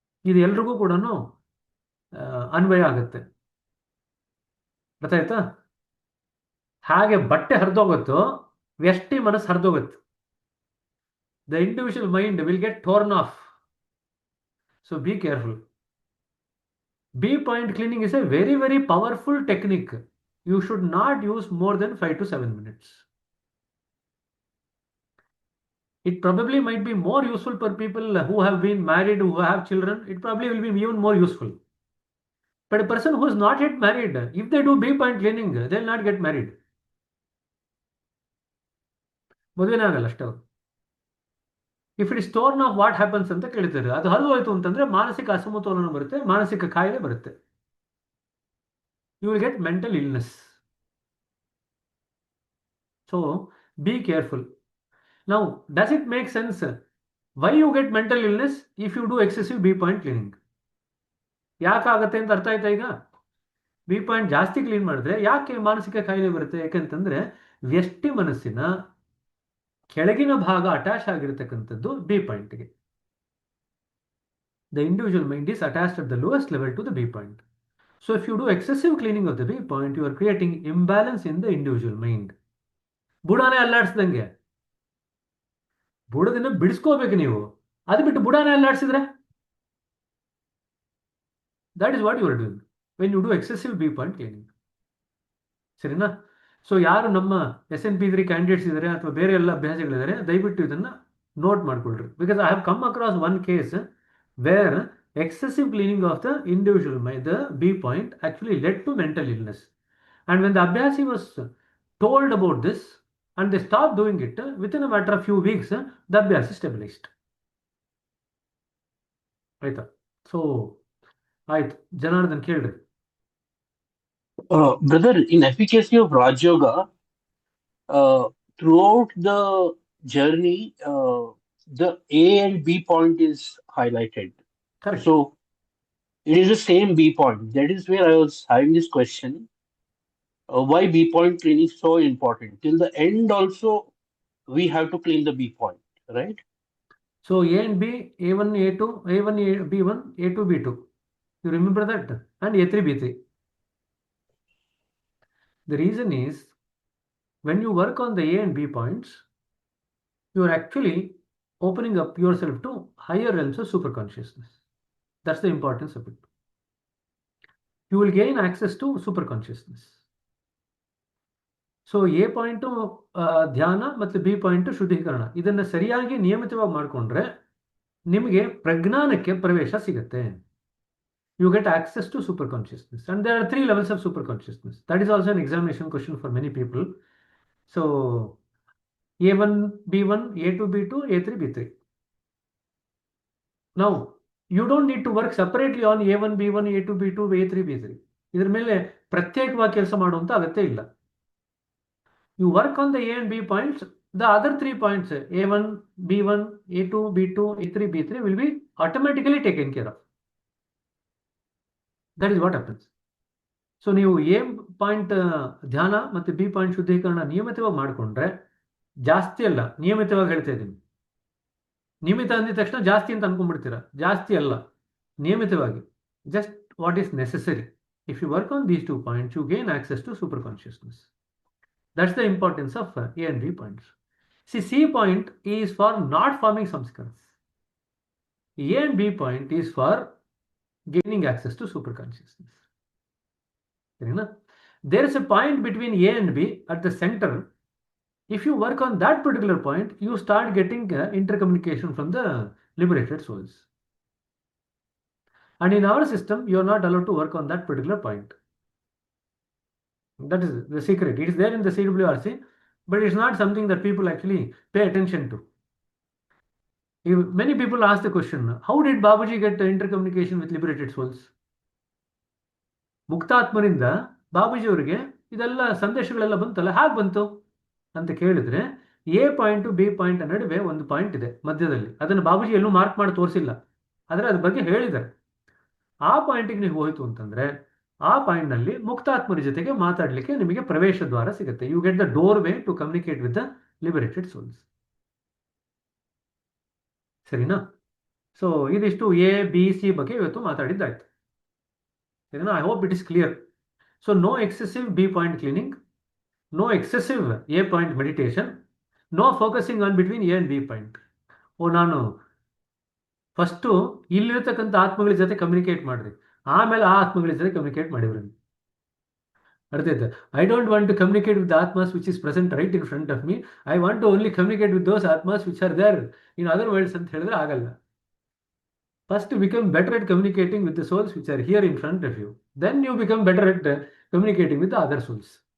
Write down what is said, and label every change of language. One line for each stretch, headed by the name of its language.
Kannada: ಇದು ಎಲ್ರಿಗೂ ಕೂಡ ಅನ್ವಯ ಆಗುತ್ತೆ. ಗೊತ್ತಾಯ್ತಾ? ಹಾಗೆ ಬಟ್ಟೆ ಹರಿದೋಗುತ್ತೋ ವ್ಯಷ್ಟಿ ಮನಸ್ಸು ಹರಿದೋಗುತ್ತೆ.
English: The individual mind will get torn off. So be careful. B point cleaning is a very very powerful technique. You should not use more than 5 to 7 minutes. It probably might be more useful for people who have been married, who have children. It probably will be even more useful. But a person who is not yet married, if they do B point cleaning, they will not get married.
Kannada: ಮದುವೆನೇ ಆಗಲ್ಲ ಅಷ್ಟೇ ಅವರು.
English: if it is torn off what happens
Kannada: ಅಂತ ಕೇಳ್ತಾರೆ. ಅದು ಹರಿದು ಹೋಯ್ತು ಅಂತಂದ್ರೆ ಮಾನಸಿಕ ಅಸಮತೋಲನ ಬರುತ್ತೆ, ಮಾನಸಿಕ ಕಾಯಿಲೆ ಬರುತ್ತೆ.
English: You will get mental illness. So be careful. Now, does it make sense why you get mental illness if you do excessive B point cleaning?
Kannada: ಯಾಕಾಗತ್ತೆ ಅಂತ ಅರ್ಥ ಆಯ್ತಾ ಈಗ? ಬಿ ಪಾಯಿಂಟ್ ಜಾಸ್ತಿ ಕ್ಲೀನ್ ಮಾಡಿದ್ರೆ ಯಾಕೆ ಮಾನಸಿಕ ಕಾಯಿಲೆ ಬರುತ್ತೆ? ಯಾಕಂತಂದ್ರೆ ವ್ಯಷ್ಟಿ ಮನಸ್ಸಿನ ಕೆಳಗಿನ ಭಾಗ attach ಆಗಿರತಕ್ಕಂಥದ್ದು B ಪಾಯಿಂಟ್ಗೆ.
English: The individual mind is attached at the lowest level to the B point. So if you do excessive cleaning of the B point, you are creating imbalance in the individual mind.
Kannada: ಬುಡಾನೇ ಅಲ್ಲಾಡಿಸ್ದಂಗೆ. ಬುಡದಿಂದ ಬಿಡಿಸ್ಕೋಬೇಕು ನೀವು. ಅದು ಬಿಟ್ಟು ಬುಡಾನೇ ಅಲ್ಲಾಡಿಸಿದ್ರೆ
English: That is what you are doing when you do excessive B point cleaning.
Kannada: ಸರಿನಾ? So ಯಾರು ನಮ್ಮ SNP3 candidates ಇದ್ದಾರೆ ಅಥವಾ ಬೇರೆ ಎಲ್ಲ ಅಭ್ಯಾಸಗಳಿದ್ದಾರೆ, ದಯವಿಟ್ಟು ಇದನ್ನು ನೋಟ್ ಮಾಡ್ಕೊಳ್ರಿ.
English: Because I have come across one case where excessive cleaning of the individual mind, the B point, actually led to mental illness. And when the Abhyasi was told about this and they stopped doing it, within a matter of few weeks, the Abhyasi stabilized. Right?
Kannada: So, ಆಯ್ತು, ಜನಾರ್ದನ್ ಕೇಳ್ರಿ.
English: Brother, in efficacy of Raj Yoga, throughout the journey, the A and B point is highlighted. Correct. So it is the same B point. That is where I was having this question. Why B point cleaning is so important? Till the end also, we have to clean the B point, right? So A and B, A1, A2, A1, B1, A2, B2. You remember that? And A3, B3. The reason is, when you work on the A and B points, you are actually opening up yourself to higher realms of superconsciousness. That's the importance of it. You will gain access to superconsciousness.
Kannada: So A point ಧ್ಯಾನ ಮತ್ತು B point ಶುದ್ಧೀಕರಣ, ಇದನ್ನು ಸರಿಯಾಗಿ ನಿಯಮಿತವಾಗಿ ಮಾಡಿಕೊಂಡ್ರೆ ನಿಮಗೆ ಪ್ರಜ್ಞಾನಕ್ಕೆ ಪ್ರವೇಶ ಸಿಗುತ್ತೆ.
English: You get access to super consciousness. And there are 3 levels of super consciousness. That is also an examination question for many people. So A1, B1, A2, B2, A3, B3. Now, you don't need to work separately on A1, B1, A2, B2, A3, B3.
Kannada: ಇದರ ಮೇಲೆ ಪ್ರತ್ಯೇಕವಾಗಿ ಕೆಲಸ ಮಾಡುವಂತ ಅಗತ್ಯ ಇಲ್ಲ.
English: You work on the A and B points, the other 3 points, A1, B1, A2, B2, A3, B3 will be automatically taken care of. That is what happens.
Kannada: So ನೀವು A point ಧ್ಯಾನ ಮತ್ತು ಬಿ ಪಾಯಿಂಟ್ ಶುದ್ಧೀಕರಣ ನಿಯಮಿತವಾಗಿ ಮಾಡಿಕೊಂಡ್ರೆ, ಜಾಸ್ತಿ ಅಲ್ಲ, ನಿಯಮಿತವಾಗಿ ಹೇಳ್ತಾ ಇದ್ದೀನಿ. ನಿಯಮಿತ ಅಂದಿದ ತಕ್ಷಣ ಜಾಸ್ತಿ ಅಂತ ಅನ್ಕೊಂಡ್ಬಿಡ್ತೀರಾ. ಜಾಸ್ತಿ ಅಲ್ಲ, ನಿಯಮಿತವಾಗಿ,
English: Just what is necessary. If you work on these 2 points, you gain access to super consciousness. That's the importance of A and B points. See, C point is for not forming samskaras. A and B point is for gaining access to super consciousness. There is a point between A and B at the center. If you work on that particular point, you start getting intercommunication from the liberated souls. And in our system, you are not allowed to work on that particular point. That is the secret. It is there in the CWRC, but it's not something that people actually pay attention to. Many people ask the question, how did Babaji get intercommunication with liberated souls?
Kannada: ಮುಕ್ತಾತ್ಮರಿಂದ Babuji ಅವರಿಗೆ ಇದೆಲ್ಲ ಸಂದೇಶಗಳೆಲ್ಲ ಬಂತಲ್ಲ, ಹೇಗೆ ಬಂತು ಅಂತ ಕೇಳಿದ್ರೆ, A point B point ನಡುವೆ ಒಂದು point ಇದೆ ಮಧ್ಯದಲ್ಲಿ. ಅದನ್ನು ಬಾಬುಜಿ ಎಲ್ಲೂ ಮಾರ್ಕ್ ಮಾಡಿ ತೋರಿಸಿಲ್ಲ, ಆದರೆ ಅದ್ರ ಬಗ್ಗೆ ಹೇಳಿದ್ದಾರೆ. ಆ ಪಾಯಿಂಟಿಗೆ ನೀವು ಹೋಯ್ತು ಅಂತಂದ್ರೆ, ಆ ಪಾಯಿಂಟ್ ನಲ್ಲಿ ಮುಕ್ತಾತ್ಮರ ಜೊತೆಗೆ ಮಾತಾಡಲಿಕ್ಕೆ ನಿಮಗೆ ಪ್ರವೇಶ ದ್ವಾರ ಸಿಗುತ್ತೆ.
English: You get the doorway to communicate with the liberated souls.
Kannada: ಸರಿನಾ? ಸೊ ಇದಿಷ್ಟು ಎ ಬಿ ಸಿ ಬಗ್ಗೆ ಇವತ್ತು ಮಾತಾಡಿದ್ದಾಯ್ತು. ಸರಿನಾ?
English: I hope it is clear. So no excessive B point cleaning, no excessive A point meditation, no focusing on between A and B point.
Kannada: ನಾನು first ಇಲ್ಲಿರ್ತಕ್ಕಂಥ ಆತ್ಮಗಳ ಜೊತೆ communicate ಮಾಡ್ರಿ, ಆಮೇಲೆ ಆ ಆತ್ಮಗಳ ಜೊತೆ ಕಮ್ಯುನಿಕೇಟ್ ಮಾಡಿವ್ರಿ. ಅರ್ಥ ಆಯ್ತಾ?
English: I don't want to communicate with atmas which is present right in front of me. I want to only communicate with those atmas which are there in other worlds
Kannada: ಅಂತ ಹೇಳಿದ್ರೆ ಆಗಲ್ಲ.
English: First, become better at communicating with the souls which are here in front of you. Then you become better at communicating with the other souls.